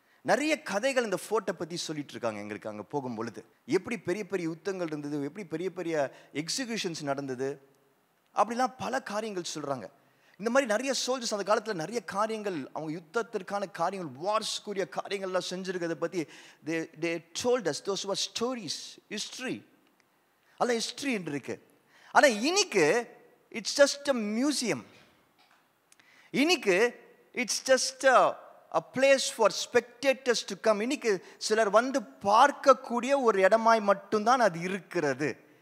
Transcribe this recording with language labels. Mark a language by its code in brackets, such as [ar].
[ta] நிறைய கதைகள் இந்த ஃபோர்ட்டை பற்றி சொல்லிட்டு இருக்காங்க எங்களுக்கு. அங்கே போகும்பொழுது எப்படி பெரிய பெரிய யுத்தங்கள் இருந்தது, எப்படி பெரிய பெரிய எக்ஸிகியூஷன்ஸ் நடந்தது, அப்படிலாம் பல காரியங்கள் சொல்கிறாங்க. இந்த மாதிரி நிறைய சோல்ஜர்ஸ் அந்த காலத்தில் நிறைய காரியங்கள், அவங்க யுத்தத்திற்கான காரியங்கள், வார்ஸ்க்குரிய காரியங்கள்லாம் செஞ்சுருக்கிறத பற்றி [en] they told us. those were stories, history. [ta] அதெல்லாம் ஹிஸ்ட்ரி என்று இருக்கு. ஆனால் இன்னைக்கு [en] It's just a museum. [ta] இன்னைக்கு [en] It's just a place for spectators to come. [ta] இன்னைக்கு சிலர் வந்து பார்க்கக்கூடிய ஒரு இடமாய் மட்டும்தான் அது இருக்கிறது.